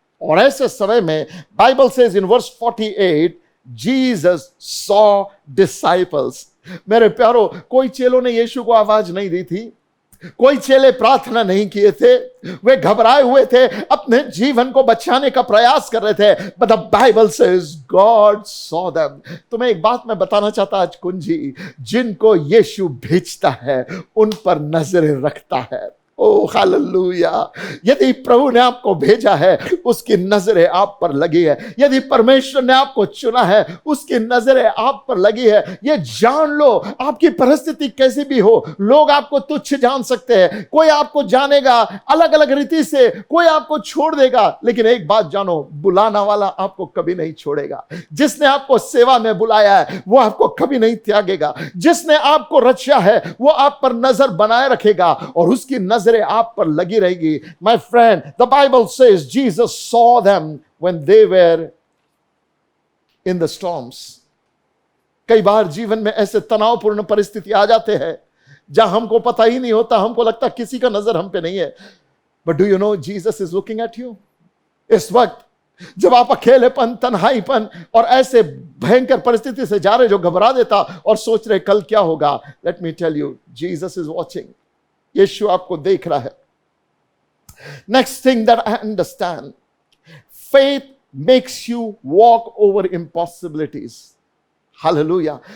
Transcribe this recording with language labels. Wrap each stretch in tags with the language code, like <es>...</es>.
<hi>और ऐसे समय में Bible</hi> <en>Says in verse 48, Jesus saw disciples।</en> <hi>मेरे प्यारो, कोई चेलों ने यीशु को आवाज नहीं दी थी, कोई चेले प्रार्थना नहीं किए थे, वे घबराए हुए थे, अपने जीवन को बचाने का प्रयास कर रहे थे।</hi> <en>But the Bible says God saw them।</en> <hi>तुम्हें एक बात मैं बताना चाहता आज कुंजी, जिनको यीशु भेजता है उन पर नजर रखता है। ओ हालेलुया। यदि प्रभु ने आपको भेजा है, उसकी नजरें आप पर लगी है। यदि परमेश्वर ने आपको चुना है, उसकी नजरें आप पर लगी है। ये जान लो, आपकी परिस्थिति कैसी भी हो, लोग आपको तुच्छ जान सकते हैं, कोई आपको जानेगा अलग अलग रीति से, कोई आपको छोड़ देगा, लेकिन एक बात जानो, बुलाना वाला आपको कभी नहीं छोड़ेगा। जिसने आपको सेवा में बुलाया है, वो आपको कभी नहीं त्यागेगा। जिसने आपको रचा है, वो आप पर नजर बनाए रखेगा और उसकी नजरें आप पर लगी रहेगी।</hi> <en>My friend, the Bible says Jesus saw them when they were in the storms.</en> <hi>कई बार जीवन में ऐसे तनावपूर्ण परिस्थिति आ जाते हैं जहां हमको पता ही नहीं होता, हमको लगता किसी का नजर हम पे नहीं है।</hi> <en>But do you know Jesus is looking at you?</en> <hi>इस वक्त जब आप अकेलेपन, तन्हाईपन और ऐसे भयंकर परिस्थिति से जा रहे जो घबरा देता और सोच रहे कल क्या होगा,</hi> <en>Let me tell you, Jesus is watching.</en> <hi>यीशु आपको देख रहा है।</hi> <en>Next thing that I understand, faith makes you walk over impossibilities. Hallelujah.</en>